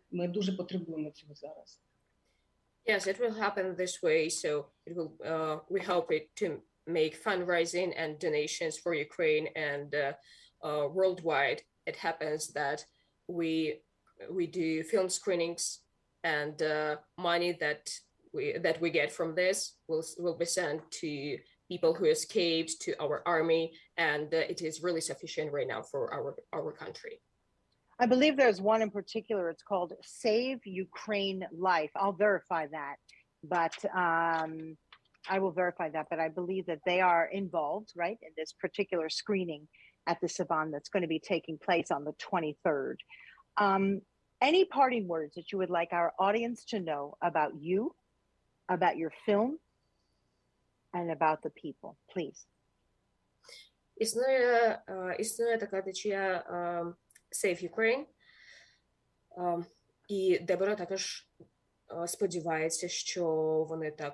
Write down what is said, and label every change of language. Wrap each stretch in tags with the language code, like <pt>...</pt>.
<uk>Ми дуже потребуємо цього зараз.</uk> <en>Yes, it will happen this way. So it will. We hope it to make fundraising and donations for Ukraine, and worldwide. It happens that we do film screenings, and money that we get from this will be sent to people who escaped, to our army, and it is really sufficient right now for our country. I believe there's one in particular. It's called Save Ukraine Life. I'll verify that, but I will verify that. But I believe that they are involved, right, in this particular screening at the Saban that's going to be taking place on the 23rd. Any parting words that you would like our audience to know about you, about your film, and about the people, please?</en> <uk>Існує така течія Save Ukraine, і Дебора також сподівається, що вони</uk>